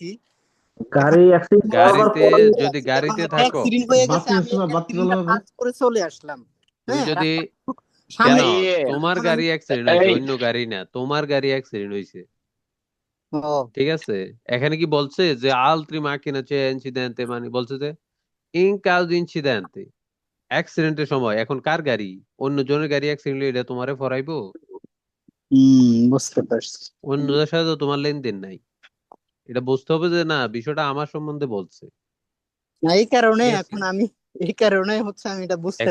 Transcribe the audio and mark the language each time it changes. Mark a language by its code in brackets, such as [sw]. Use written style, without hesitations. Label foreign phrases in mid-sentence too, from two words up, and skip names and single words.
[bn] গাড়িতে, যদি গাড়িতে থাকো, অ্যাক্সিডেন্ট হয়ে গেছে বাতি আমি আছে না, বাতি জ্বলা আছে। পাস করে চলে আসলাম তুমি হ্যাঁ যদি, সামনে কেন তোমার এখন গাড়ি আমি- অ্যাক্সিডেন্ট হয়েছে, অন্য গাড়ি না, তোমার গাড়ি অ্যাক্সিডেন্ট হয়েছে, ও ঠিক আছে। এখানে কি বলছে যে [it] altri macchine c'è incidente, [bn] মানে বলছে যে [it] in caso di incidente, [bn] অ্যাক্সিডেন্টের সময়, এখন কার গাড়ি, অন্য জনের গাড়ি অ্যাক্সিডেন্ট হলে এটা তোমারে ফরাইবো? বুঝতে পারছি। অন্যদের সাথে তো তোমার লেনদেন নাই। এটা বুঝতে হবে যে না, বিষয়টা আমার সম্বন্ধে বলছে। না ঠিক আছে, এই কারণে হচ্ছে আমি এটা বুঝতে